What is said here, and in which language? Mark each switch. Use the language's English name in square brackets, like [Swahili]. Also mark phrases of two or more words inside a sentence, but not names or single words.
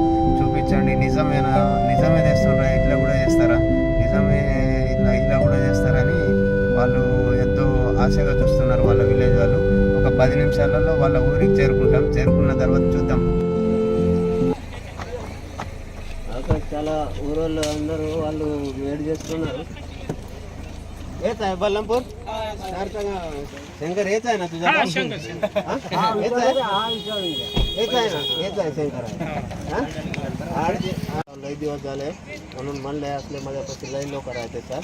[Telugu] చూపించండి, నిజమేనా, నిజమే చేస్తున్నారా, ఇట్లా కూడా చేస్తారా, నిజమే ఇలా కూడా చేస్తారని వాళ్ళు ఎంతో ఆశగా చూస్తున్నారు. వాళ్ళ విలేజ్ వాళ్ళు ఒక 10 నిమిషాలలో వాళ్ళ ఊరికి చేరుకుంటాం. చేరుకున్న తర్వాత చూద్దాం. అక్కడ చాలా ఊరోళ్ళు అందరూ వాళ్ళు వెయిట్ చేస్తున్నారు. [Marathi] येत आहे बल्लमपूर शंकर हेच आहे ना तुझा? हेच आहे ना, हेच आहे शंकर आहे. लय दिवस झाले म्हणून म्हणले असले माझ्यापाशी लय लोक राहते सर.